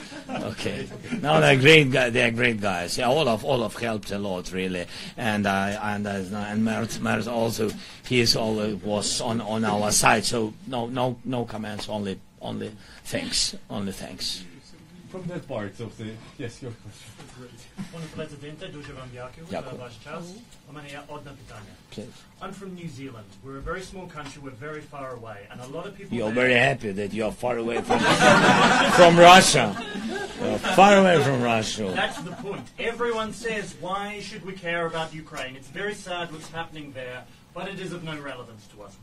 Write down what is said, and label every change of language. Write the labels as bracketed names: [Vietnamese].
[English] Okay. No, they're great guys. They're great guys. Yeah, Olaf helped a lot, really, and Merz also. He is always was on our side. So no comments. Only thanks. Only thanks. From that part of the your question. [Polish] Panie Prezydencie, [Ukrainian] дуже вам дякую за ваш час. У мене є одне питання. [English] I'm from New Zealand. We're a very small country. We're very far away, and a lot of people. You're very happy that you're far away from Russia. You're far away from Russia. That's the point. Everyone says, why should we care about Ukraine? It's very sad what's happening there, but it is of no relevance to us.